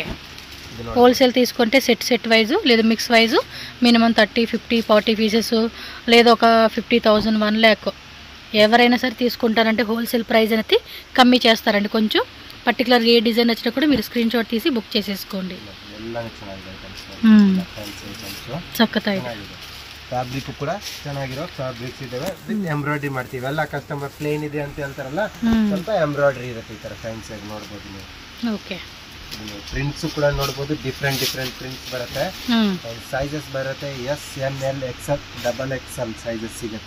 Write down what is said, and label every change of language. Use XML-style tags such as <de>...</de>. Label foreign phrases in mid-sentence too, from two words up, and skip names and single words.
<te>హోల్సేల్ తీసుకుంటే</te> <en>set wise</en> <te>లేదా</te> <en>mix wise</en> <te>మినిమం 30, 50, 40 పీసెస్ లేదా ఒక 50,000, 1 lakh ఎవరైనా సరే తీసుకుంటారంటే</te> <en>wholesale price</en> <te>అనేది కమ్మీ చేస్తారండి. కొంచెం పర్టికులర్ ఏ డిజైన్ వచ్చినా కూడా మీరు</te> <en>screen shot</en> <te>తీసి బుక్ చేసేసుకోండి. చక్కగా</te> <kn>ಫ್ಯಾಬ್ರಿಕ್ ಕೂಡ ಚೆನ್ನಾಗಿರೋ ಫ್ಯಾಬ್ರಿಕ್ಸ್ ಇದಾವೆ.</kn> <en>with embroidery</en> <kn>ಮಾಡ್ತೀವಿ. ಎಲ್ಲ ಕಸ್ಟಮರ್ ಪ್ಲೇನ್ ಇದೆ ಅಂತ ಹೇಳ್ತಾರಲ್ಲ, ಸ್ವಲ್ಪ ಎಂಬ್ರಾಯ್ಡ್ರಿ ಇರುತ್ತೆ. ಈ ತರ ಫ್ಯಾನ್ಸಿ ಆಗಿ ನೋಡಬಹುದು ನೀವು. ಓಕೆ. ಪ್ರಿಂಟ್ಸ್ ಕೂಡ ನೋಡಬಹುದು.</kn> <en>different prints</en> <kn>ಬರುತ್ತೆ. ಸೈಜಸ್ ಬರುತ್ತೆ. ಎಸ್, ಎಮ್, ಎಲ್, ಎಕ್ಸೆಲ್, ಡಬಲ್ ಎಕ್ಸೆಲ್ ಸೈಜಸ್ ಸಿಗುತ್ತೆ.</kn>